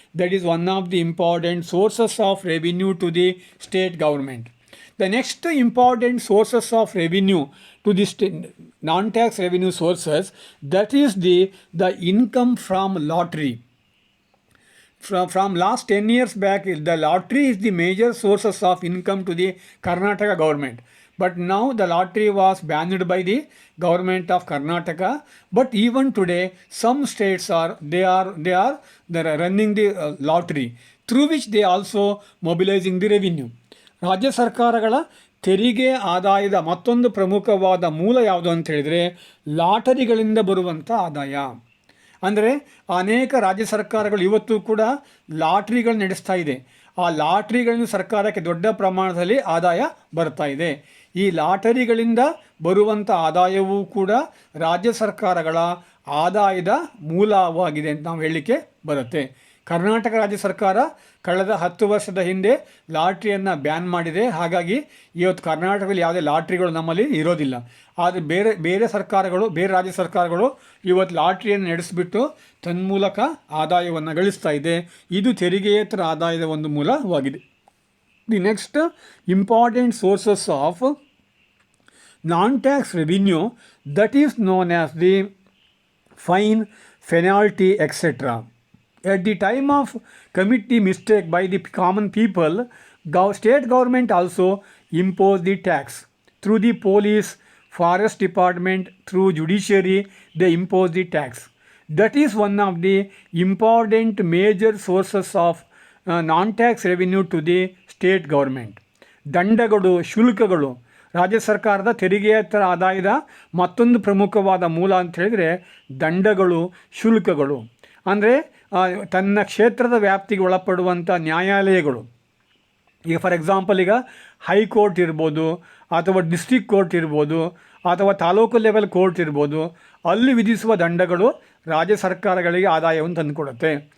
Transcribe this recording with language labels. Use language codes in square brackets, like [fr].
[en] That is one of the important sources of revenue to the state government. The next important sources of revenue to this non-tax revenue sources, that is the income from lottery. From last 10 years back, the lottery is the major sources of income to the Karnataka government. But now the lottery was banned by the government of Karnataka. But even today, some states they are running the lottery, through which they also mobilizing the revenue. [kn] ರಾಜ್ಯ ಸರ್ಕಾರಗಳ ತೆರಿಗೆ ಆದಾಯದ ಮತ್ತೊಂದು ಪ್ರಮುಖವಾದ ಮೂಲ ಯಾವುದು ಅಂತ ಹೇಳಿದರೆ ಲಾಟರಿಗಳಿಂದ ಬರುವಂಥ ಆದಾಯ. ಅಂದರೆ ಅನೇಕ ರಾಜ್ಯ ಸರ್ಕಾರಗಳು ಇವತ್ತು ಕೂಡ ಲಾಟ್ರಿಗಳು ನಡೆಸ್ತಾ ಇದೆ. ಆ ಲಾಟ್ರಿಗಳಿಂದ ಸರ್ಕಾರಕ್ಕೆ ದೊಡ್ಡ ಪ್ರಮಾಣದಲ್ಲಿ ಆದಾಯ ಬರ್ತಾ ಇದೆ. ಈ ಲಾಟರಿಗಳಿಂದ ಬರುವಂಥ ಆದಾಯವೂ ಕೂಡ ರಾಜ್ಯ ಸರ್ಕಾರಗಳ ಆದಾಯದ ಮೂಲವಾಗಿದೆ ಅಂತ ನಾವು ಹೇಳಲಿಕ್ಕೆ ಬರುತ್ತೆ. ಕರ್ನಾಟಕ ರಾಜ್ಯ ಸರ್ಕಾರ ಕಳೆದ 10 ವರ್ಷದ ಹಿಂದೆ ಲಾಟ್ರಿಯನ್ನು ಬ್ಯಾನ್ ಮಾಡಿದೆ. ಹಾಗಾಗಿ ಇವತ್ತು ಕರ್ನಾಟಕದಲ್ಲಿ ಯಾವುದೇ ಲಾಟ್ರಿಗಳು ನಮ್ಮಲ್ಲಿ ಇರೋದಿಲ್ಲ. ಆದರೆ ಬೇರೆ ಸರ್ಕಾರಗಳು, ಬೇರೆ ರಾಜ್ಯ ಸರ್ಕಾರಗಳು ಇವತ್ತು ಲಾಟ್ರಿಯನ್ನು ನಡೆಸಿಬಿಟ್ಟು ತನ್ಮೂಲಕ ಆದಾಯವನ್ನು ಗಳಿಸ್ತಾ ಇದೆ. ಇದು ತೆರಿಗೆಯೇತರ ಆದಾಯದ ಒಂದು ಮೂಲವಾಗಿದೆ. [en] The next important sources of non-tax revenue, that is known as the fine, penalty, etc. At the time of committing mistake by the common people, state government also impose the tax. Through the police, forest department, through judiciary, they impose the tax. That is one of the important major sources of non-tax revenue to the state government. [kn] ದಂಡಗಳು, ಶುಲ್ಕಗಳು ರಾಜ್ಯ ಸರ್ಕಾರದ ತೆರಿಗೆಯೇತರ ಆದಾಯದ ಮತ್ತೊಂದು ಪ್ರಮುಖವಾದ ಮೂಲ ಅಂತ ಹೇಳಿದರೆ ದಂಡಗಳು, ಶುಲ್ಕಗಳು. ಅಂದರೆ ತನ್ನ ಕ್ಷೇತ್ರದ ವ್ಯಾಪ್ತಿಗೆ ಒಳಪಡುವಂಥ ನ್ಯಾಯಾಲಯಗಳು, ಈಗ [en] for example [kn] ಈಗ ಹೈಕೋರ್ಟ್ ಇರ್ಬೋದು, ಅಥವಾ ಡಿಸ್ಟ್ರಿಕ್ಟ್ ಕೋರ್ಟ್ ಇರ್ಬೋದು, ಅಥವಾ ತಾಲೂಕು ಲೆವೆಲ್ ಕೋರ್ಟ್ ಇರ್ಬೋದು, ಅಲ್ಲಿ ವಿಧಿಸುವ ದಂಡಗಳು ರಾಜ್ಯ ಸರ್ಕಾರಗಳಿಗೆ ಆದಾಯವನ್ನು ತಂದುಕೊಡುತ್ತೆ.